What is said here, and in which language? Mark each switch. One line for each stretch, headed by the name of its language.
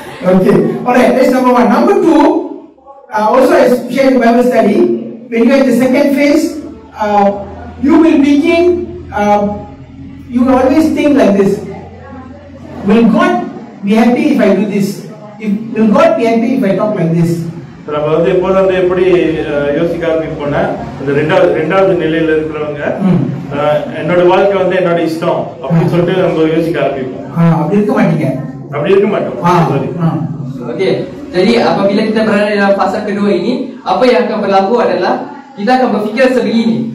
English: Okay, alright, that's number one. Number two, also as shared in Bible study, when you are in the second phase, you will begin, you will always think like this: will God be happy if I do this? Will God be happy if I talk like this?
Tamil: நம்ம வந்து எப்போது வந்து எப்படி யோசிக்க ஆரம்பிப்போம்னா, இந்த ரெண்டாவது நிலையில இருக்கிறவங்க என்னோட வாழ்க்கை வந்து என்னோட இஷ்டம் அப்படின்னு சொல்லிட்டு நம்ம யோசிக்க ஆரம்பிப்போம். அப்படி இருக்க மாட்டீங்க. அப்படி இருக்க மாட்டோம். Okey.
Malay: Jadi apabila kita berada dalam fasa kedua ini, apa yang akan berlaku adalah kita akan berfikir sebegini.